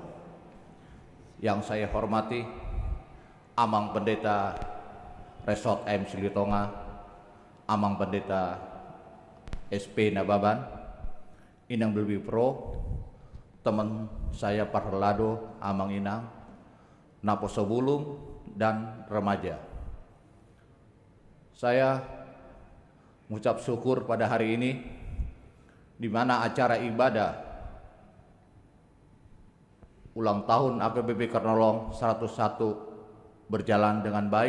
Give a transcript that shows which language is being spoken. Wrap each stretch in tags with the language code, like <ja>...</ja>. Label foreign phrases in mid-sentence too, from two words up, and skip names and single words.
<id>Yang saya hormati Amang Pendeta Resort M. Silitonga, Amang Pendeta SP Nababan, Inang Belbi Pro, teman saya Parlado, Amang Inang, Naposo Bulung, dan remaja. Saya mengucap syukur pada hari ini di mana acara ibadah ulang tahun HKBP Kernolong 101 berjalan dengan baik.</id>